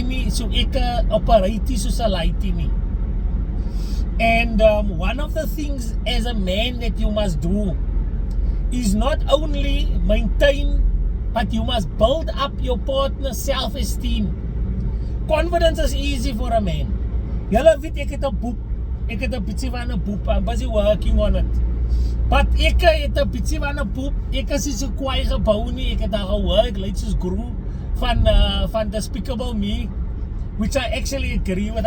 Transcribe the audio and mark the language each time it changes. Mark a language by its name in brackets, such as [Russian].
[Afrikaans] So ek operate soos 'n lady nie. [English] And one of the things as a man that you must do is not only maintain, but you must build up your partner's self-esteem. Confidence is easy for a man. [Afrikaans] Julle weet ek het 'n boek. Ek het 'n bietjie van 'n boek. [English] I'm busy working on it. [Afrikaans] But ek het 'n bietjie van 'n boek. Ek is nie so kwaai gebou nie. Ek het daar gewerk, lyk soos Guru van Despicable Me, [English] which I actually agree with.